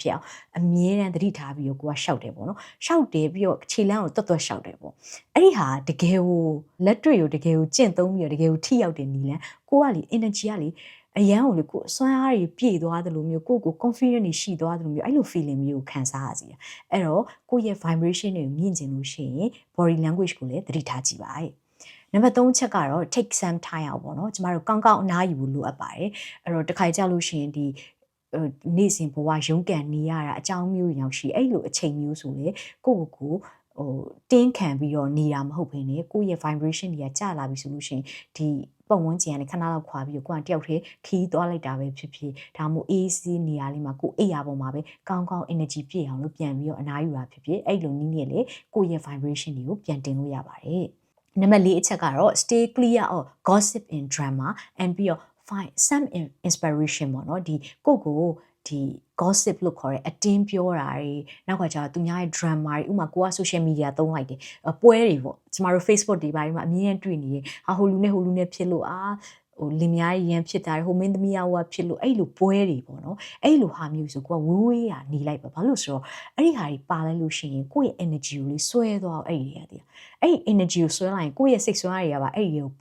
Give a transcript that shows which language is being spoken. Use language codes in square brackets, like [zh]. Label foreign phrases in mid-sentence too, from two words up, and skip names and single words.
[my] ဖြစ်အောင်အမြဲတမ်းသတိထားပြီးတော့ကိုကရှောက်တယ်ပေါ့နော်ရှောက်တယ်ပြီးတော့ခြေလမ်းကိုတွတ်တွတ်ရှောက်တယ်ပေါ့အဲ့ဒီဟာတကယ်ကိုလက်တွေ့ကိုတကယ်ကိုကျင့်သုံးပြီးတော့တကယ်ကိုထိရောက်တဲ့နည်းလမ်းကိုက လေ energy ကလေအရန်ကိုလေကိုစွမ်းအားတွေပြည့်သွားတယ်လို့မျိုးကို confident တွေရှိသွားတယ်လို့မျိုးအဲ့လို feeling မျိုးကိုခံစားရစီအဲ့တော့ ကိုယ့်ရဲ့ vibration တွေကိုမြင့်ကျင်လို့ရှိရင် [en] body language [my] ကိုလည်းသတိထားကြည့်ပါနံပါတ်3ချက်ကတော့ [en] take some time [my] အောင်ပေါ့နော်ကျမတို့ကောင်းကောင်းအနားယူဖို့လိုအပ်ပါတယ်အဲ့တော့တစ်ခါကြလို့ရှိရင်ဒီနေ့စဉ်ဘဝရုန်းကန်နေရတာအကြောင်းမျိုးရောင်ရှိအဲ့လိုအချိန်မျိုးဆိုလေကိုတင်းခံပြီးတော့နေတာမဟုတ်ဘဲနဲ့ကိုယ့်ရဲ့ vibration တွေကကျလာပြီဆိုလို့ရှိရင်ဒီပုံဝန်းကျင်ကနေခဏလောက်ခွာပြီးတော့ကိုယ်ကတယောက်တည်းခီး သွားလိုက်တာပဲဖြစ်ဖြစ်ဒါမှမဟုတ်အေးဆေးနေရာလေးမှာကိုယ်အိပ်ရာပေါ်မှာပဲကောင်းကောင်း energy ပြည့်အောင်လို့ပြန်ပြီးတော့အနားယူတာဖြစ်ဖြစ်အဲ့လိုနည်းနဲ့လေကိုယ့်ရဲ့ vibration တွေကိုပြန်တင် လို့ရပါတယ်နံပါတ်4အချက်ကတော့ [en] stay clear of gossip and drama and [my] ပြီးတော့ [en] find some inspiration [my] ပေါ့နော်ဒီကိုဒီ gossip လို့ခေါ်တဲ့အတင်းပြောတာ တွေနောက်ကကျတော့သူများရဲ့ drama တွေဥမာကိုက [en] social media [my] သုံးလိုက်တယ်ပွဲတွေပေါ့ကျမတို့ Facebook တွေပိုင်းမှာအမြင်နဲ့တွေ့နေရင်ဟိုလူနဲ့ဖြစ်လို့လင်မယားရန်ဖြစ်တာဟိုမင်းသမီးကဖြစ်လို့အဲ့လိုပွဲတွေပေါ့နော်အဲ့လိုဟာမျိုးဆိုကိုကဝေးနေလိုက်ပါဘာလို့ဆိုတော့အဲ့ဒီဟာတွေပါလိုက်လို့ရှိရင်ကိုယ့်ရဲ့ energy ကိုလေးဆွဲသွားအဲ့ဒီတွေကအဲ့ energy ကိုဆွဲလိုက်ရင်ကိုယ့်ရဲ့စိတ်ဆွမ်းအားတွေကပါအဲ့ဒီကို